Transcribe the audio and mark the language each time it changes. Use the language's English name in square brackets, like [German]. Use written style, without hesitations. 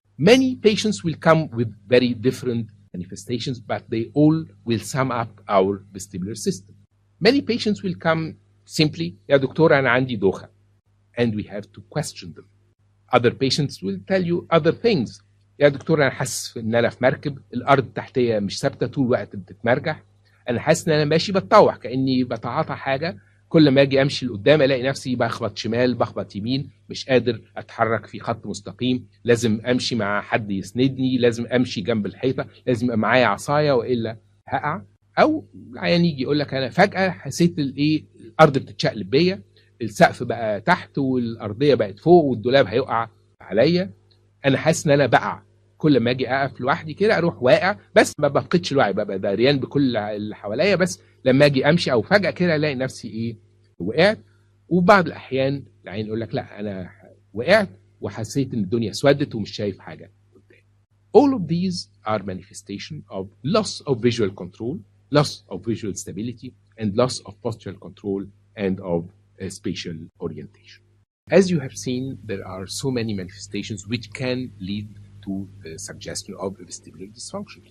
[English] Many patients will come with very different manifestations, but they all will sum up our vestibular system. Many patients will come simply, [Arabic] يا دكتور أنا عندي دوخة, [English] and we have to question them. Other patients will tell you other things. [Arabic] يا دكتور أنا حاسس إن أنا في مركب، الأرض تحتية مش ثابتة طول الوقت بتتمرجح، أنا حاسس إن أنا ماشي بتطوح كأني بتعاطى حاجة، كل ما أجي أمشي لقدام ألاقي نفسي بخبط شمال بخبط يمين، مش قادر أتحرك في خط مستقيم، لازم أمشي مع حد يسندني، لازم أمشي جنب الحيطة، لازم يبقى معايا عصاية وإلا هقع. أو العيان يجي يقول لك أنا فجأة حسيت الأرض بتتشقلب بيا، السقف بقى تحت والأرضية بقت فوق والدولاب هيقع عليا، أنا حاسس إن أنا بقع، كل ما اجي اقف لوحدي كده اروح واقع، بس ما بفقدش الوعي، ببقى دريان بكل اللي حواليا، بس لما اجي امشي او فجاه كده الاقي نفسي وقعت. وبعض الاحيان العين يقول لك لا انا وقعت وحسيت ان الدنيا اسودت ومش شايف حاجه قدام. [English] All of these are manifestation of loss of visual control, loss of visual stability, and loss of postural control and of spatial orientation. As you have seen, there are so many manifestations which can lead to the suggestion of vestibular dysfunction.